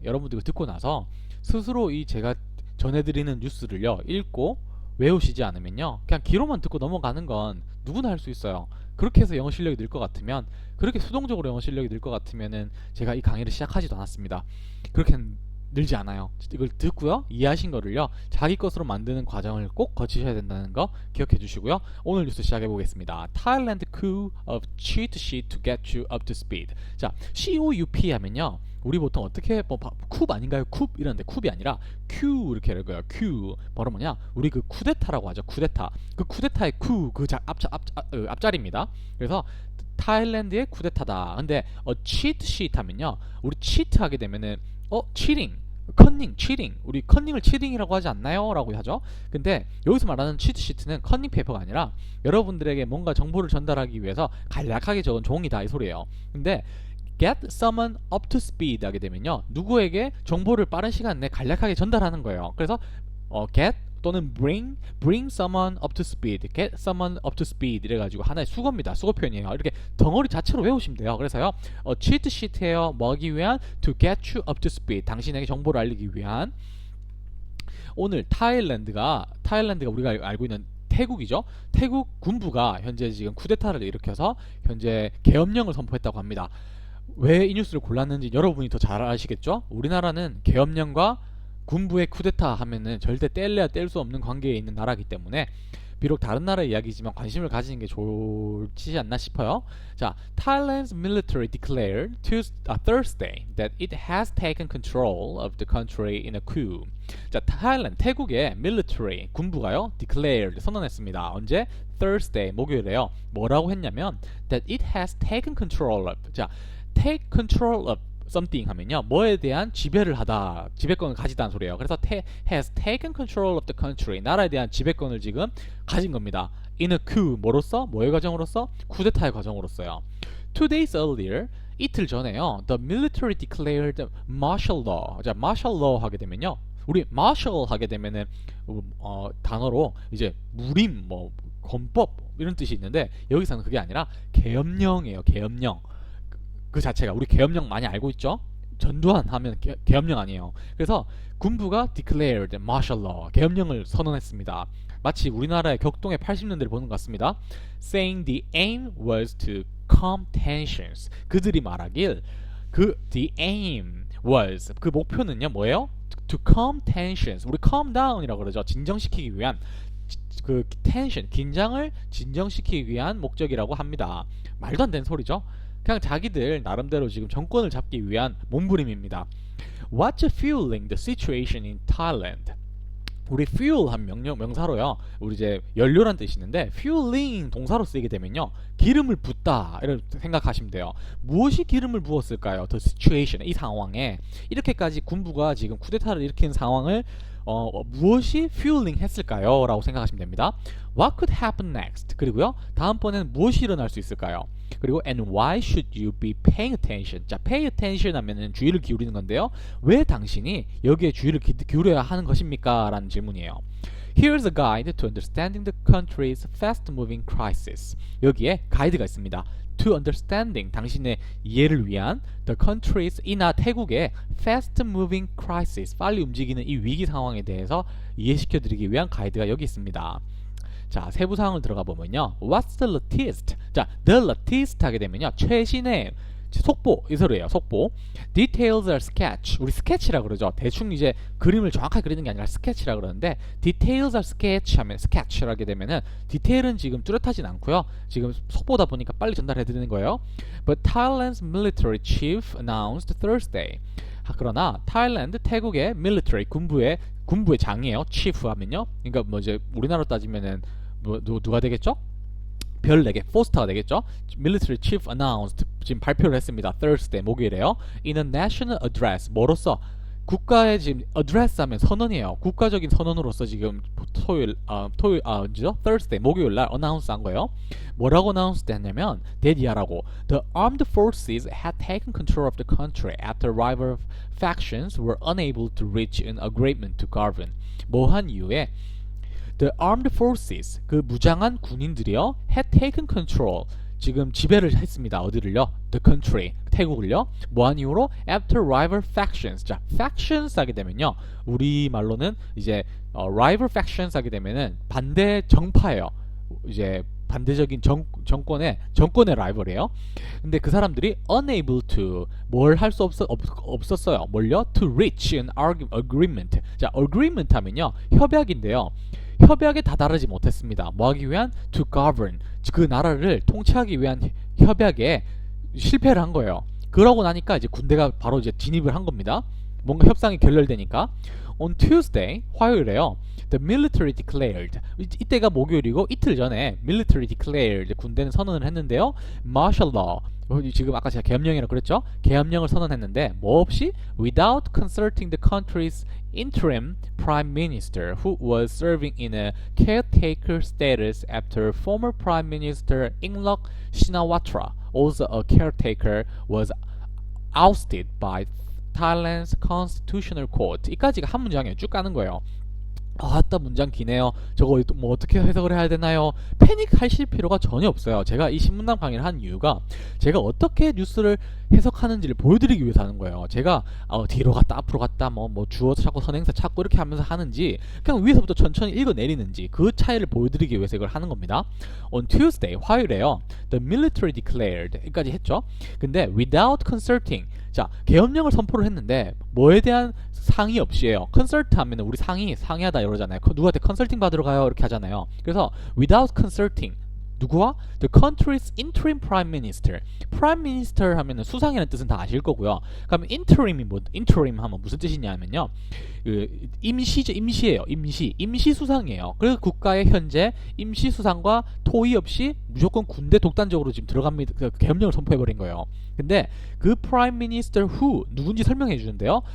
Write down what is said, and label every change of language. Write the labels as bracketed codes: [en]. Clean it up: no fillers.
[ko] 여러분들 듣고 나서 스스로 이 제가 전해드리는 뉴스를요, 읽고 외우시지 않으면요, 그냥 귀로만 듣고 넘어가는 건 누구나 할 수 있어요. 그렇게 해서 영어 실력이 늘 것 같으면, 그렇게 수동적으로 영어 실력이 늘 것 같으면은 제가 이 강의를 시작하지도 않았습니다. 그렇게 늘지 않아요. 이걸 듣고요, 이해하신 거를요, 자기 것으로 만드는 과정을 꼭 거치셔야 된다는 거 기억해 주시고요. 오늘 뉴스 시작해 보겠습니다. [en] Thailand coup of cheat sheet to get you up to speed. [ko] 자, COUP 하면요, 우리 보통 어떻게 쿱 아닌가요? 쿱 이러는데 쿱이 아니라 Q 이렇게 읽어요. Q 바로 뭐냐? 우리 그 쿠데타라고 하죠. 쿠데타. 그 쿠데타의 Q 그 앞자리입니다. 그래서 타일랜드의 쿠데타다. 근데 cheat sheet 하면요, 우리 cheat 하게 되면은 치팅, 컨닝, 치팅. 우리 컨닝을 치팅이라고 하지 않나요? 라고 하죠. 근데 여기서 말하는 치트 시트는 컨닝 페이퍼가 아니라 여러분들에게 뭔가 정보를 전달하기 위해서 간략하게 적은 종이다, 이 소리예요. 근데 get someone up to speed 하게 되면요, 누구에게 정보를 빠른 시간 내에 간략하게 전달하는 거예요. 그래서 get 또는 bring someone up to speed, get someone up to speed 이래가지고 하나의 수거입니다. 수거 표현이에요. 이렇게 덩어리 자체로 외우시면 돼요. 그래서요, cheat sheet예요. 뭐하기 위한? [en] to get you up to speed, [ko] 당신에게 정보를 알리기 위한. 오늘 타일랜드가 우리가 알고 있는 태국이죠. 태국 군부가 현재 지금 쿠데타를 일으켜서 현재 계엄령을 선포했다고 합니다. 왜 이 뉴스를 골랐는지 여러분이 더 잘 아시겠죠? 우리나라는 계엄령과 군부의 쿠데타 하면은 절대 뗄래야 뗄 수 없는 관계에 있는 나라이기 때문에, 비록 다른 나라의 이야기지만 관심을 가지는 게 좋지 않나 싶어요. [en] 자, Thailand's military declared Thursday that it has taken control of the country in a coup. [ko] 자, 태국의 military, 군부가요, declared, 선언했습니다. 언제? Thursday, 목요일에요. 뭐라고 했냐면 [en] that it has taken control of. [ko] 자, take control of something 하면요, 뭐에 대한 지배를 하다, 지배권을 가지다는 소리예요. [en] 그래서 has taken control of the country, [ko] 나라에 대한 지배권을 지금 가진 겁니다. [en] in a coup, [ko] 뭐로써? 뭐의 과정으로서? 쿠데타의 과정으로서요. [en] 2 days earlier, [ko] 이틀 전에요, [en] the military declared martial law. [ko] 자, martial law 하게 되면요, 우리 martial 하게 되면은 단어로 이제 무림, 권법 이런 뜻이 있는데, 여기서는 그게 아니라 계엄령이에요. 계엄령 그 자체가, 우리 계엄령 많이 알고 있죠? 전두환 하면 계엄령 아니에요. 그래서 군부가 declared martial law, 계엄령을 선언했습니다. 마치 우리나라의 격동의 80년대를 보는 것 같습니다. [en] Saying the aim was to calm tensions. [ko] 그들이 말하길 [en] the aim was, [ko] 그 목표는요 뭐예요? [en] To calm tensions. [ko] 우리 calm down이라고 그러죠. 진정시키기 위한, 그 텐션, 긴장을 진정시키기 위한 목적이라고 합니다. 말도 안 되는 소리죠. 그냥 자기들 나름대로 지금 정권을 잡기 위한 몸부림입니다. [en] What's fueling the situation in Thailand? [ko] 우리 fuel 한 명사로요, 우리 이제 연료란 뜻이 있는데, fueling 동사로 쓰이게 되면요, 기름을 붓다 이렇게 생각하시면 돼요. 무엇이 기름을 부었을까요? The situation, 이 상황에 이렇게까지 군부가 지금 쿠데타를 일으킨 상황을 무엇이 fueling 했을까요? 라고 생각하시면 됩니다. [en] What could happen next? [ko] 그리고요, 다음번에는 무엇이 일어날 수 있을까요? [en] 그리고 and why should you be paying attention? [ko] 자, pay attention 하면은 주의를 기울이는 건데요, 왜 당신이 여기에 주의를 기울여야 하는 것입니까? 라는 질문이에요. [en] Here's a guide to understanding the country's fast-moving crisis. [ko] 여기에 가이드가 있습니다. to understanding 당신의 이해를 위한 the country's 이나 태국의 fast moving crisis 빨리 움직이는 이 위기 상황에 대해서 이해시켜 드리기 위한 가이드가 여기 있습니다. 자, 세부 사항을 들어가 보면요. [en] What's the latest? [ko] 자, the latest 하게 되면요. 최신의 속보, 이 소리예요. 속보. [en] Details are sketch. [ko] 우리 스케치라 그러죠. 대충 이제 그림을 정확하게 그리는 게 아니라 스케치라 그러는데 Details are sketch 하면 스케치를 하게 되면은 디테일은 지금 뚜렷하진 않고요. 지금 속보다 보니까 빨리 전달해 드리는 거예요. [en] But Thailand's military chief announced Thursday. [ko] 그러나 타일랜드 태국의 military 군부의 장이에요. chief 하면요. 그러니까 뭐 이제 우리나라로 따지면은 뭐 누가 되겠죠? 별 4개, 포스터가 되겠죠? [en] Military Chief announced [ko] 지금 발표를 했습니다. Thursday, 목요일에요. [en] In a national address, [ko] 뭐로써? 국가의 지금 address 하면 선언이에요. 국가적인 선언으로서 지금 Thursday, 목요일 날 announce 한 거예요. 뭐라고 announce 했냐면 대디하라고 [en] The armed forces had taken control of the country after rival factions were unable to reach an agreement to govern. [ko] 뭐한 이유에 The armed forces, 그 무장한 군인들이요, had taken control, 지금 지배를 했습니다. 어디를요? [en] The country, [ko] 태국을요. 뭐한 이유로? [en] After rival factions. [ko] 자, factions 하게 되면요, 우리 말로는 이제 rival factions 하게 되면은 반대 정파예요. 이제 반대적인 정권의 라이벌이에요. 근데 그 사람들이 unable to 뭘 할 수 없었어요. 뭘요? [en] To reach an agreement. [ko] 자, agreement 하면요, 협약인데요. 협약에 다다르지 못했습니다. 뭐하기 위한? To govern. 그 나라를 통치하기 위한 협약에 실패를 한 거예요. 그러고 나니까 이제 군대가 바로 이제 진입을 한 겁니다. 뭔가 협상이 결렬되니까. [en] On Tuesday, [ko] 화요일에요. [en] The military declared. [ko] 이때가 목요일이고 이틀 전에 military declared 군대는 선언을 했는데요. [en] Martial law. [ko] 지금 아까 제가 계엄령이라고 그랬죠? 계엄령을 선언했는데 뭐 없이? [en] Without consulting the country's interim prime minister who was serving in a caretaker status after former prime minister Yingluck Shinawatra, also a caretaker, was ousted by Thailand's constitutional court. [ko] 이까지가 한 문장이에요. 쭉 가는 거예요. 아따 문장 기네요. 저거 뭐 어떻게 해석을 해야 되나요? 패닉하실 필요가 전혀 없어요. 제가 이 신문남 강의를 한 이유가 제가 어떻게 뉴스를 해석하는지를 보여드리기 위해서 하는 거예요. 제가 뒤로 갔다 앞으로 갔다 뭐 주어 찾고 선행사 찾고 이렇게 하면서 하는지 그냥 위에서부터 천천히 읽어내리는지 그 차이를 보여드리기 위해서 이걸 하는 겁니다. [en] On Tuesday, [ko] 화요일에요. [en] The military declared [ko] 여기까지 했죠. 근데 without consulting, 자, 계엄령을 선포를 했는데 뭐에 대한 상의 없이에요. 컨설트 하면 우리 상의하다 이러잖아요. 누구한테 컨설팅 받으러 가요 이렇게 하잖아요. 그래서 without consulting, 누구와? [en] The country's interim prime minister. [ko] prime minister 하면은 수상이라는 뜻은 다 아실 거고요. 그럼 interim이 뭐? interim 하면 무슨 뜻이냐면요, 그 임시예요. 임시 수상이에요. 그래서 국가의 현재 임시 수상과 토의 없이 무조건 군대 독단적으로 지금 들어갑니다. 계엄령을 선포해 버린 거예요. 근데 그 prime minister who 누군지 설명해 주는데요.